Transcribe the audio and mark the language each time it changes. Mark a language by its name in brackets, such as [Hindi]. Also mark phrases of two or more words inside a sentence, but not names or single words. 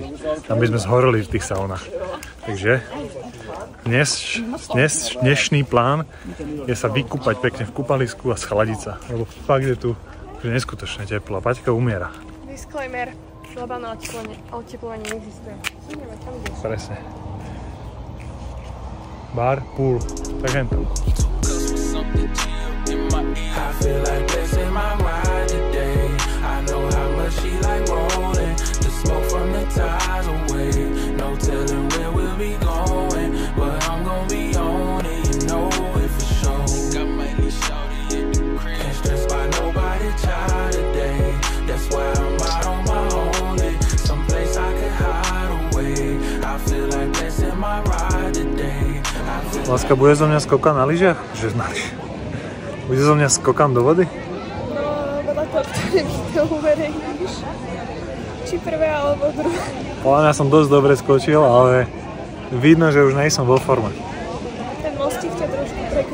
[Slovak] Tam by sme zhoreli v tých saunách. Takže dnešný plán je sa vykúpať pekne v kúpalisku a schladiť sa. Lebo fakt je tu že neskutočne teplo. Paťka umiera. Disclaimer. Globálne oteplovanie neexistuje. Ideme, kam ideš? Presne. Bar, pool, tak jen to. [English] I feel like blessing my ride today. I know how much she like rolling. The smoke from the ties away. No telling where we'll be going, but I'm gonna be on it. You know it for sure. Think I might be shorty at the crib. Can't stress by nobody child today. That's why I'm out on my own. Someplace I can hide away. I feel like blessing my ride today. [Slovak] Láska, bude zo mňa skokan na lyžiach? Že na lyžiach. Bude zo mňa skokan do vody? No, podľa toho, ktoré video uverejníš. Či prvé, alebo druhé. Podľa mňa som dosť dobre skočil, ale vidno, že už nejsem vo forme. Ten mostík ťa trošku prekvapil.